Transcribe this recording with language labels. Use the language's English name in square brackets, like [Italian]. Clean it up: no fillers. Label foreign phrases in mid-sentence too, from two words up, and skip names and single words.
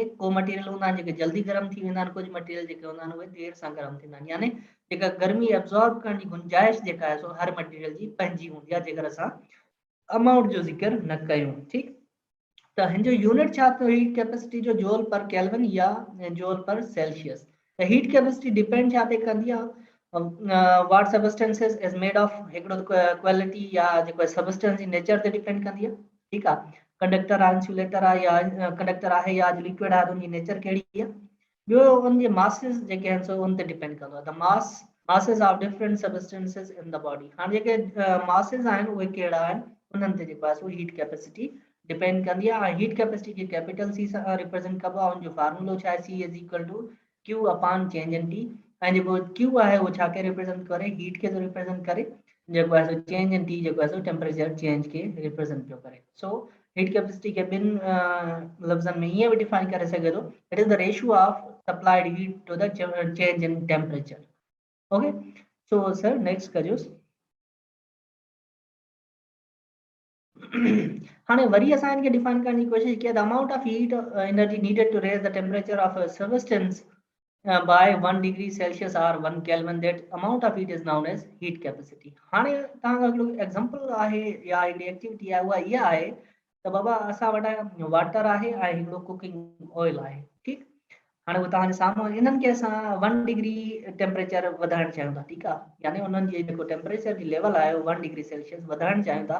[Sindhi] को मटीरियल हूंदा आहिनि जेके जल्दी गर्म थी वेंदा आहिनि, कुझु मटीरियल जेके हूंदा आहिनि उहे देरि सां गर्म थींदा आहिनि। यानी जेका गर्मी एब्जॉर्ब करण जी गुंजाइश जेका आहे सो हर मटीरियल जी पंहिंजी हूंदी आहे, जेकर असां अमाउंट जो ज़िक्र न कयूं। ठीकु, त हिन जो यूनिट छा अथव [English] heat capacity [Sindhi] जो, [English] joule per kelvin [Sindhi] या [English] joule per Celsius. [Sindhi] त [English] heat capacity [Sindhi] डिपेंड छा ते कंदी आहे, [English] what substances is made of, [Sindhi] हिकिड़ो क्वालिटी या जेको सबस्टेंस जी नेचर ते डिपेंड कंदी आहे। ठीकु आहे, कंडक्टर आहे, इंसुलेटर आहे या कंडक्टर आहे या लिक्विड आहे, उनजी नेचर कहिड़ी आहे। ॿियो उनजे मासिस जेके आहिनि सो उन ते डिपेंड कंदो आहे। [English] द masses of different substances in the body। [Sindhi] हाणे जेके मासिस आहिनि उहे कहिड़ा आहिनि, उन्हनि ते जेको आहे सो [English] heat capacity [Sindhi] डिपेंड कंदी आहे। [English] heat capacity [Sindhi] खे [English] capital C [Sindhi] सां रिप्रेजेंट कबो आहे। उनजो फार्मूलो छा आहे, [English] C is equal to Q upon change in T. [Sindhi] ऐं जेको Q आहे उहो छा खे रिप्रेजेंट करे, हीट खे थो रिप्रेजेंट करे, जेको आहे सो [English] change in T [Sindhi] जेको आहे सो [English] temperature change [Sindhi] खे रिप्रेजेंट पियो करे। सो [English] heat capacity [Sindhi] खे ॿिनि लफ़्ज़नि में ईअं बि डिफाइन करे सघे थो, [English] It is the ratio of supplied heat to the change in temperature. Okay, so sir next [Sindhi] कजोसि। हाणे वरी असां इनखे डिफाइन करण जी कोशिशि कई, [English] The amount of heat energy needed to raise the temperature of a substance by 1 degree Celsius or 1 Kelvin, that amount of heat is known as heat capacity। [Sindhi] हाणे तव्हां हिकिड़ो एग्जांपल आहे या हिकिड़ी एक्टिविटी आहे, उहा इहा आहे त बाबा असां वटि वाटर आहे ऐं हिकिड़ो [English] cooking oil [Sindhi] आहे। ठीकु, हाणे उहो तव्हांजे साम्हूं, इन्हनि खे असां 1 [English] degree temperature [Sindhi] वधाइणु चाहियूं था। ठीकु आहे, यानी उन्हनि जी जेको टेम्परेचर जी लेवल आहे 1 [English] degree Celsius [Sindhi] वधाइणु चाहियूं था।